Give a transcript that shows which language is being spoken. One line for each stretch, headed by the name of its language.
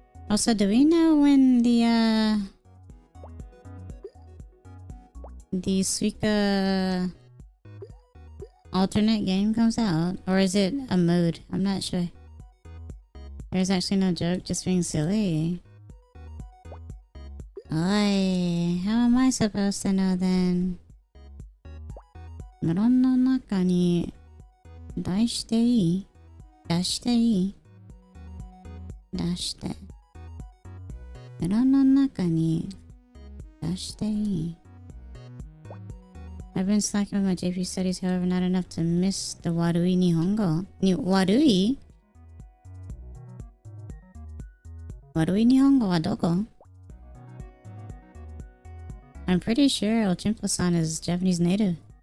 English: Also, do we know when the SUIKA alternate game comes out? Or is it a mode? I'm not sure. There's actually no joke, just being silly. Oi, how am I supposed to know then?
Japanese: メロンの中に出していい？出していい？出して。メロンの中に出していい？
English: I've been slacking with my JP studies, however, not enough to miss the
Japanese: Warui Nihongo. Warui? Warui Nihongo wa doko?
English: I'm pretty sure Ochimpo-san is Japanese native.